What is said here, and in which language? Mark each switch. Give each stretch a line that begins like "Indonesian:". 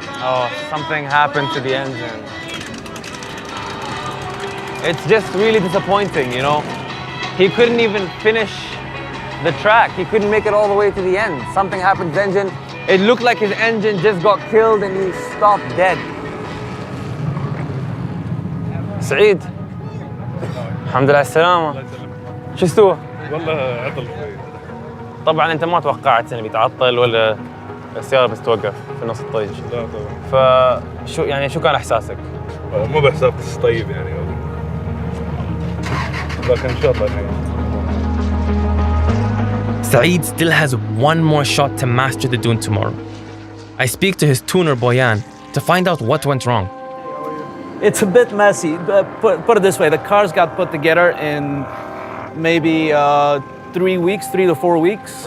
English: Oh, something happened to the engine. It's just really disappointing, you know? He couldn't even finish the track. He couldn't make it all the way to the end. Something happened to his engine. It looked like his engine just got killed and he stopped dead.
Arabic: سعيد الحمد لله على السلامة. شو استوى؟ والله عطل شوي. طبعا انت ما توقعت انه بيتعطل ولا السيارة بس توقف في نص الطريق. لا طبعا. فشو يعني شو كان احساسك؟ مو بحساب طيب يعني، لكن ان شاء الله الحين.
English: Saeed still has 1 more shot to master the dune tomorrow. I speak to his tuner Boyan to find out what went wrong. It's a bit messy. Put it this way, the cars got put together in maybe 3 weeks, 3 to 4 weeks.